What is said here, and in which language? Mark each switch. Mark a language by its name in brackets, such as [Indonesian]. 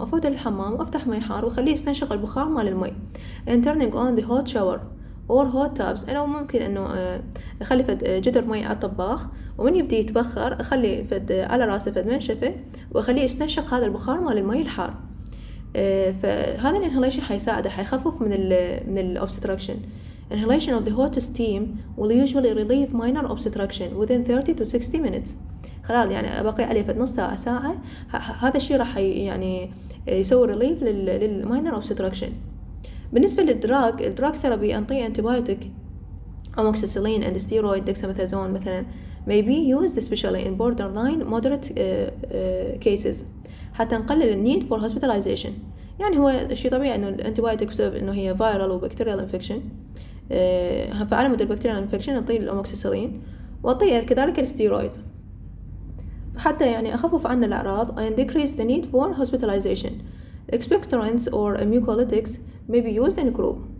[Arabic] أفوت للحمام وأفتح مي حار وأخليه يستنشق البخار مال المي [English] and turning on the hot shower or hot tubs. [Arabic] أنا ممكن إنه أخلي فد جدر مي على الطباخ ومن يبدي يتبخر أخلي فد على راسه فد منشفة وأخليه يستنشق هذا البخار مال المي الحار. فهذا الانهاليشن حيساعده حيخفف من الobstruction. [English] Inhalation of the hot steam will usually relieve minor obstruction within 30 to 60 minutes. [Arabic] خلال يعني باقي عليه فد نص ساعة هذا الشيء راح يعني يسوي relief للminor obstruction. بالنسبة للدراج الدراج ثيرابي أنطي [English] antibiotic amoxicillin and steroid dexamethasone مثلا may be used especially in borderline moderate cases [Arabic] حتى نقلل النيد [English] for hospitalization. [Arabic] يعني هو شيء طبيعي إنه الانتيبايوتيك بسبب إنه هي viral وبكتيريال infection. فعلى مود البكتيريال infection نعطيه الأموكسيسيلين وأعطيه كذلك الستيرويد حتى يعني أخفف عنا الأعراض [English] and decrease the need for hospitalization. expectorants or mucolytics may be used in group.